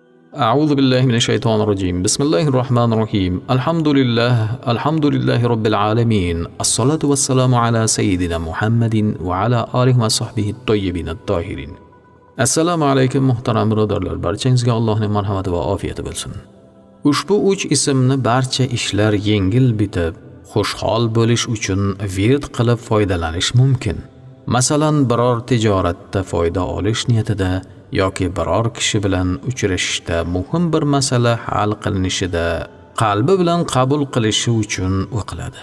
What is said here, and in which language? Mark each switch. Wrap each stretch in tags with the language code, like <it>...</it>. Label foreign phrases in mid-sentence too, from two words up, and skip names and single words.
<ar>أعوذ بالله من الشيطان الرجيم. بسم الله الرحمن الرحيم. الحمد لله رب العالمين. الصلاة والسلام على سيدنا محمد وعلى آله وصحبه الطيبين الطاهرين.</ar> <uz>Assalomu alaykum muhtaram birodarlar. Barchangizga Allohning marhamati va ofiyati bo'lsin. Ushbu 3 ismni barcha ishlar yengil bitib, xushhol bo'lish uchun wird qilib foydalanish mumkin. Masalan, biror tijoratda foyda olish niyatida yoki biror kishi bilan uchrashishda muhim bir masala hal qilinishida qalbi bilan qabul qilishi uchun o'qiladi.</uz>